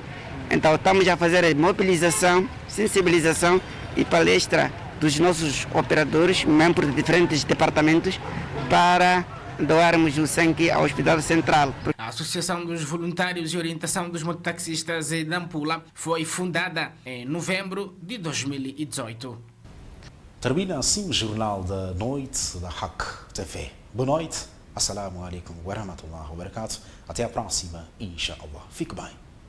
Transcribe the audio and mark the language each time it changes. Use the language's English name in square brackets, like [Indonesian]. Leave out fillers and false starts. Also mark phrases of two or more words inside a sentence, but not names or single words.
[Portuguese] Então, estamos a fazer mobilização, sensibilização e palestra dos nossos operadores, membros de diferentes departamentos, para doarmos o sangue ao Hospital Central. A Associação dos Voluntários e Orientação dos Mototaxistas em Nampula foi fundada em novembro de 2018. Termina assim o Jornal da Noite da Haq TV. Boa noite, [Arabic] السلام عليكم ورحمة الله وبركاته. [Portuguese] Até a próxima, inshallah. Fique bem.